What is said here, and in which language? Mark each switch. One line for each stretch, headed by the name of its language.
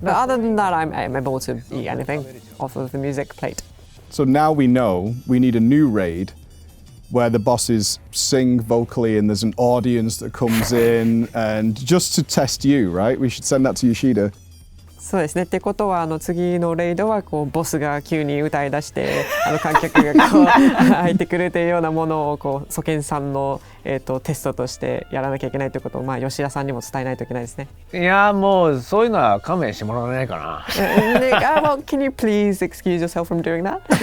English: But other than that, I'm able to eat anything off of the music plate. So now we know we need a new raid where the bosses sing vocally and there's an audience that comes in and just to test you, right? We should send that to Yoshida.
Japanese: そうですね。ってことは次のレイドはこうボスが急に歌い出して観客がこう入ってくるというようなものをこうソケンさんのテストとしてやらなきゃいけないということを吉田さんにも伝えないといけないですね。いやもうそういうのは勘弁してもらわないかな。
English: Well, can you please excuse yourself from doing that?